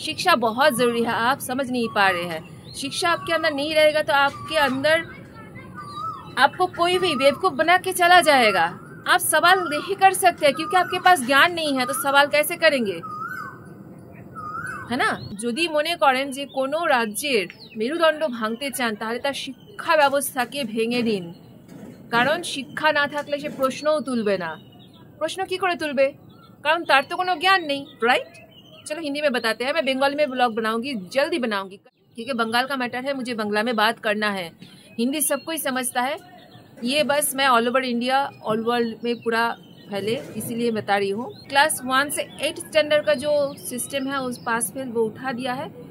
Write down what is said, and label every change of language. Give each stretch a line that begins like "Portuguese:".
Hindi: शिक्षा बहुत ज़रूरी है, आप समझ नहीं पा रहे हैं। शिक्षा आपके अंदर नहीं रहेगा तो आपके अंदर आपको कोई भी बेवकूफ़ बना के चला जाएगा। आप सवाल नहीं कर सकते क्योंकि आपके पास ज्ञान नहीं है, तो सवाल कैसे करेंगे, है ना?
Bangla: যদি মনে করেন যে কোনো রাজ্যের মেরুদণ্ড ভাঙতে চান, তাহলে তার শিক্ষা ব্যবস্থাকে ভেঙে দিন। কারণ শিক্ষা না থাকলে সে প্রশ্নও তুলবে না। প্রশ্ন কি করে তুলবে? কারণ তার তো কোনো জ্ঞান নেই, রাইট?
Hindi: चलो हिंदी में बताते हैं, मैं बंगाली में ब्लॉग बनाऊंगी, जल्दी बनाऊंगी, क्योंकि बंगाल का मैटर है, मुझे बंगला में बात करना है। हिंदी सब कोई समझता है, ये बस मैं all over India, all world में पूरा फैले इसीलिए बता रही हूँ। क्लास 1 से 8 स्टैंडर्ड का जो सिस्टम है उस पास फेल वो उठा दिया है।